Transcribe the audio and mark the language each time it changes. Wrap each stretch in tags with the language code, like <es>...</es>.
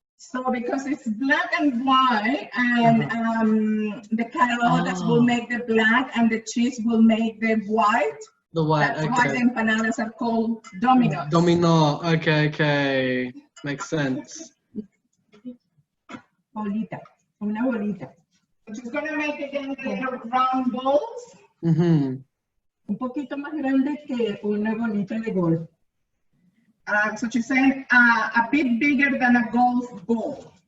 <en>So because it's black and white, and the carotas will make the black, and the cheese will make the white. The white, That's why the empanadas are called Domino's. Domino. Okay, okay. Makes sense.</en> <es>Bolita, una bolita.</es> <en>So she's going to make again the little round balls. Mm-hmm.</en> <es>Un poquito más grande que una bolita de golf.</es> <en>So she's saying a bit bigger than a golf ball.</en>